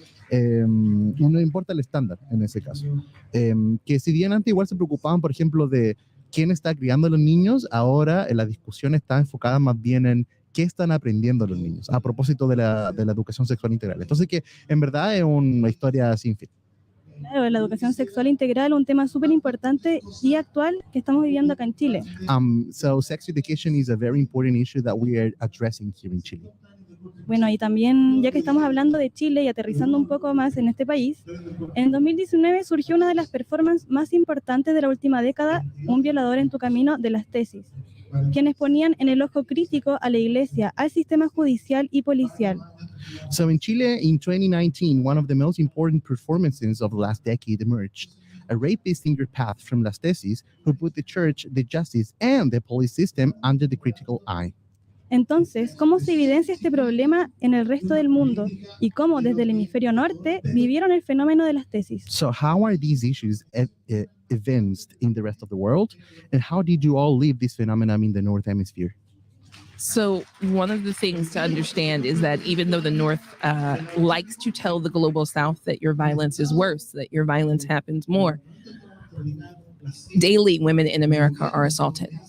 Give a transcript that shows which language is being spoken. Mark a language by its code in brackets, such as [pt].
[es] Y no importa el estándar en ese caso. Que si bien antes igual se preocupaban, por ejemplo, de quién está criando a los niños, ahora la discusión está enfocada más bien en qué están aprendiendo los niños a propósito de la educación sexual integral. Entonces que en verdad es una historia sin fin. Claro, la educación sexual integral, un tema súper importante y actual que estamos viviendo acá en Chile. [en] So sex education is a very important issue that we are addressing here in Chile. [es] Bueno, y también, ya que estamos hablando de Chile y aterrizando un poco más en este país, en 2019 surgió una de las performances más importantes de la última década, Un violador en tu camino, de las tesis, quienes ponían en el ojo crítico a la iglesia, al sistema judicial y policial. [en] So in Chile, in 2019, one of the most important performances of the last decade emerged. A rapist in your path from Las Tesis who put the church, the justice, and the police system under the critical eye. [es] Entonces, ¿cómo se evidencia este problema en el resto del mundo? ¿Y cómo desde el hemisferio norte vivieron el fenómeno de las tesis? [en] So how are these issues evinced in the rest of the world? And how did you all live this phenomenon in the North Hemisphere? So one of the things to understand is that even though the North likes to tell the global South that your violence is worse, that your violence happens more, daily women in America are assaulted.